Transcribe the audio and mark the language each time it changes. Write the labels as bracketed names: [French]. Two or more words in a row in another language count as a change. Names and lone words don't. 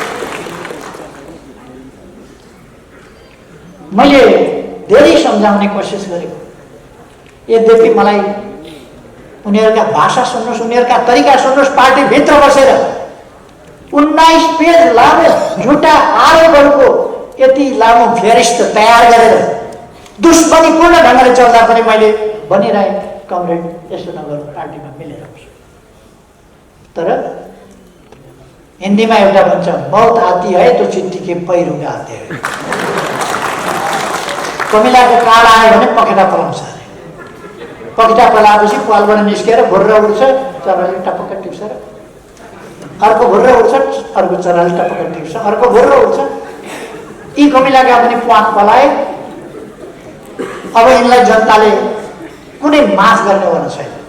[Nepali] मैले धेरै सम्झाउने कोसिस गरेको, यद्यपि मलाई उनीहरूका भाषा सुन्नुहोस्, उनीहरूका तरिका सुन्नुहोस्, पार्टीभित्र बसेर 19 पेज लामो झुटा आरोपहरूको यति लामो फेरिस्त तयार गरेर दुश्मनीपूर्ण ढङ्गले चल्दा पनि मैले भनिरहेँ, कमरेड यसो नगर्नु, पार्टीमा मिलेर बस्नु। तर हिन्दीमा एउटा भन्छ, [Hindi] मौत आती है तो चिट्ठी के पहिरो आते है। [Nepali] कमिलाको काल आयो भने पखेटा पलाउँछ अरे। पखेटा पलाएपछि पालबाट निस्केर भुर्र उड्छ, चराले टपक्क टिप्छ र अर्को भुर्र उड्छ, अर्को चराले टपक्क टिप्छ, अर्को भुर्र उड्छ। यी कमिलाका पनि प्वाख पलाए। अब यिनलाई जनताले कुनै माफ गर्नेवाला छैन।